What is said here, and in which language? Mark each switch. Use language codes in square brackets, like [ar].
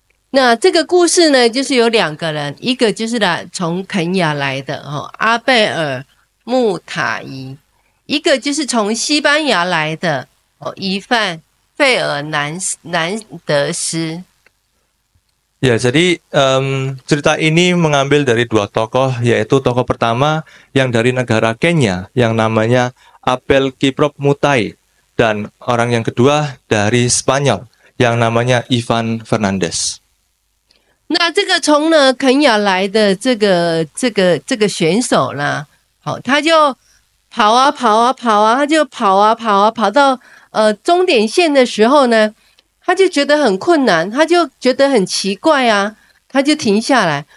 [zh] 那这个故事呢，就是有两个人，一个就是从肯亚来的阿贝尔穆塔伊，一个就是从西班牙来的伊范费尔南德斯。 [id] Ya, jadi cerita ini mengambil dari dua tokoh, yaitu tokoh pertama yang dari negara Kenya yang namanya Abel Kiprop Mutai, dan orang yang kedua dari Spanyol yang namanya Ivan Fernandez. [zh] 那这个从呢肯亚来的这个选手呢，好，他就跑啊，他就跑到终点线的时候呢，他就觉得很困难，他就觉得很奇怪啊，他就停下来。